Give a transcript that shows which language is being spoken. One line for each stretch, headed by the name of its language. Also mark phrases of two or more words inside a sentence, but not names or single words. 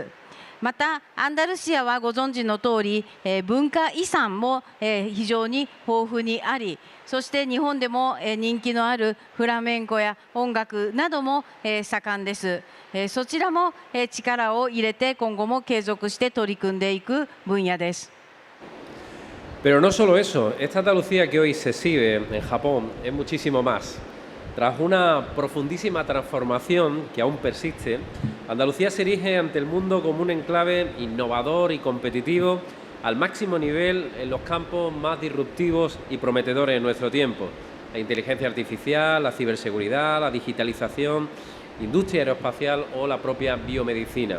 Japanese: また、アンダルシアはご存知の通り、文化遺産も非常に豊富にあり、そして日本でも人気のあるフラメンコや音楽なども盛んです。そちらも力を入れて今後も継続して取り組んでいく分野です。
Spanish: Pero no solo eso, esta Andalucía que hoy se exhibe en Japón es muchísimo más. Tras una profundísima transformación que aún persiste, Andalucía se erige ante el mundo como un enclave innovador y competitivo al máximo nivel en los campos más disruptivos y prometedores de nuestro tiempo: la inteligencia artificial, la ciberseguridad, la digitalización, industria aeroespacial o la propia biomedicina.